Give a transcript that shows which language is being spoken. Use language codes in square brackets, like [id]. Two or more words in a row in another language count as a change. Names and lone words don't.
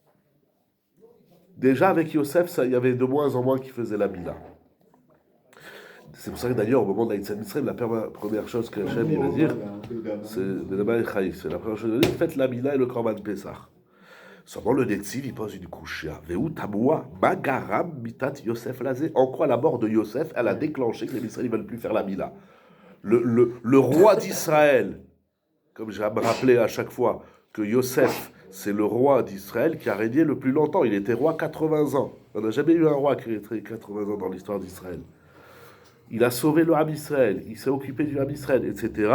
[fr] Déjà avec Yosef, il y avait de moins en moins qui faisaient la Mila. C'est pour ça que d'ailleurs, au moment de la [he] יציאת מצרים, [fr] la première chose que Hachem il va dire, c'est la première chose qu'il va dire, faites la Mila et le [he] קרבן פסח. [fr] Seulement le Netziv, il pose une couche. [he] ומה טעמא, מה גרם מיתת יוסף לזה. [fr] En quoi la mort de Yosef, elle a déclenché que les Israéliens ne veulent plus faire la Mila. Le roi d'Israël, comme j'ai à me rappeler à chaque fois, que Yosef, c'est le roi d'Israël qui a régné le plus longtemps. Il était roi 80 ans. On n'a jamais eu un roi qui a été 80 ans dans l'histoire d'Israël. Il a sauvé le [he] עם ישראל, [fr] il s'est occupé du [he] עם ישראל, [fr] etc.